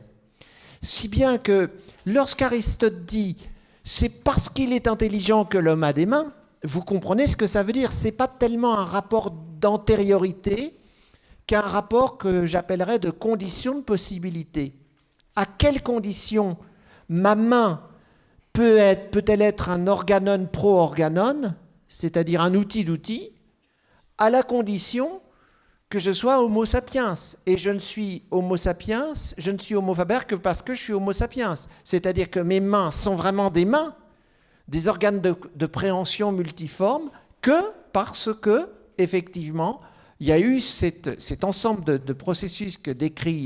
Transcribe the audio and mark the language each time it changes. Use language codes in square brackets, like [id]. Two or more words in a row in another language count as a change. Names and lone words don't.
[fr] Si bien que lorsqu'Aristote dit « c'est parce qu'il est intelligent que l'homme a des mains », vous comprenez ce que ça veut dire. Ce n'est pas tellement un rapport d'antériorité qu'un rapport que j'appellerais de conditions de possibilité. À quelles conditions ma main peut-elle être un [el] όργανον προ-όργανον, [fr] c'est-à-dire un outil d'outil, à la condition que je sois [la] Homo sapiens. [fr] Et je ne suis [la] Homo sapiens, [fr] je ne suis [la] Homo faber [fr] que parce que je suis [la] Homo sapiens. [fr] C'est-à-dire que mes mains sont vraiment des mains, des organes de préhension multiformes, que parce que, effectivement, il y a eu cet ensemble de processus que décrit